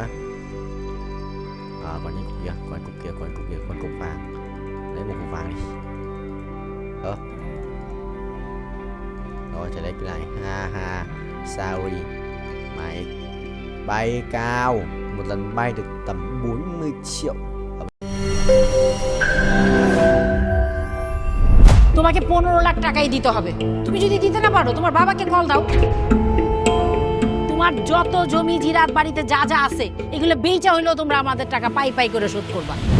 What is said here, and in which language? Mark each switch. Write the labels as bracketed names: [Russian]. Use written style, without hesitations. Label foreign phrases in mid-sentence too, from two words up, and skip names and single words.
[Vietnamese] Còn những cục kia, còn cục vàng, lấy một cục vàng đi. Rồi, chạy lấy cái này, ha, sorry, mày bay cao, một lần bay được tầm 40 triệu. [Bangla] তোমাকে 15 লাখ টাকাই দিতে হবে। তুমি যদি দিতে না পারো তোমার বাবাকে কল দাও। তোমার যত জমি জিরাত বাড়িতে যা যা আছে এগুলো বেচা হইলেও তোমরা আমাদের টাকা পাই পাই করে শোধ করবা।